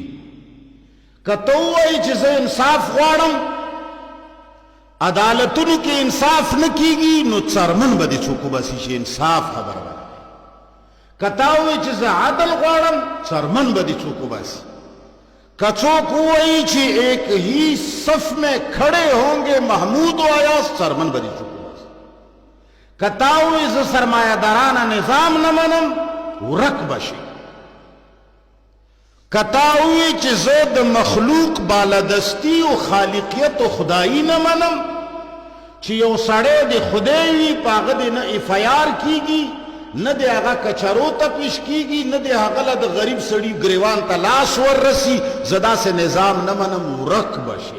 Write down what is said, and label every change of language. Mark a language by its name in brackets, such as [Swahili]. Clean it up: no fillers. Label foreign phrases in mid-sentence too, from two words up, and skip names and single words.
[Pashto] که ته ووایې چې زه انصاف غواړم، عدالتونو کې انصاف نه کیږي، نو څرمن به دې څوک وباسي چې انصاف خبره ده. که تا ووایې چې زه عدل غواړم، څرمن به دې څوک وباسي. که څوک ووایي چې [Urdu] ایک ہی صف میں کھڑے ہوں گے محمود و ایاز، [Pashto] څرمن به دې څوک وباسي. که تا ووایې زه سرمایه دارانه نظام نه منم، ورک به شي. که تا ووایې چې زه د مخلوق بالادستی او خالقیت او خدایي نه منم، چې یو سړی د خدای وي په هغه دې نه FIR کیږي، نه د هغه کچرو ته پیش کیږي، نه د هغه له د غریب سړي ګریوان ته لاس وررسي، زه داسې نظام نه منم، ورک به شي.